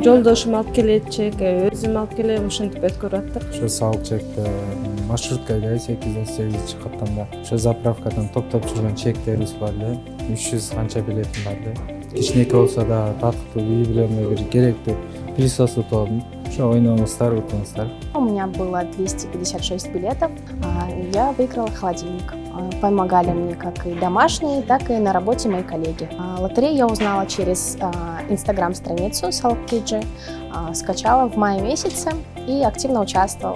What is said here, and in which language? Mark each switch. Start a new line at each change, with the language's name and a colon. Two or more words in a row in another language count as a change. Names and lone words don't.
Kyrgyz: Жолдошум алып келет чек, өзүм алып келем, ушинтип өткөрүп аттык. Ошо салык чекте маршруткада 8-8 каттамда ошо заправкадан топтоп жүргөн чектерибиз бар эле. 300 канча билетим бар эле. Кичинекей болсо да татыктуу үй бүлөмө бир керектүү пылесос утуп алдым. Ошо ойноңуздар, утуңуздар.
Russian: У меня было 256 билетов. Я выиграла холодильник. Помогали мне как и домашние, так и на работе мои коллеги. Лотерею я узнала через инстаграм-страницу SalkKG, скачала в мае месяце и активно участвовала.